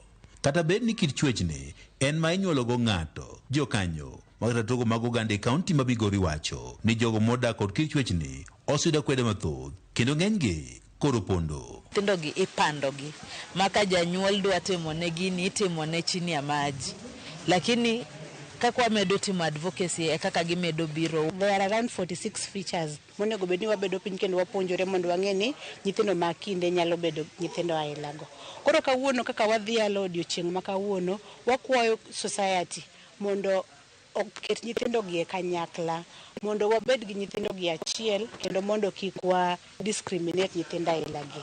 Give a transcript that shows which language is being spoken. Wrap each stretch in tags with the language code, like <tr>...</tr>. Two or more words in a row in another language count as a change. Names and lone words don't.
<luo>Kata bed ni kit chwechni en ma inyuologo ng'ato, jokanyo mag ratogo mag oganda e kaunti ma Migori wacho ni jogo modak kod kit chwechni oseyudo akweda mathoth kendo ng'enygi koro pondo. Nyithindogi ipandogi maka janyuol dwa timone gini itimone</luo> <sw>chini ya maji, lakini</sw> <luo>kaka wamedo timo advocacy e kaka gimedo biro.</luo> <en>There are around 46 features</en> <luo>monego bedni wabedo piny kendo wapuonjore mondo wang'e ni nyithindo ma kinde nyalo bedo nyithindo ailago. Koro kawuono kaka wadhi yalo odiochieng' ma kawuono wakwayo society mondo oket nyithindo gi e kanyakla mondo wabed gi nyithindo gi achiel kendo mondo kik wa discriminate nyithindo ailagi.</luo>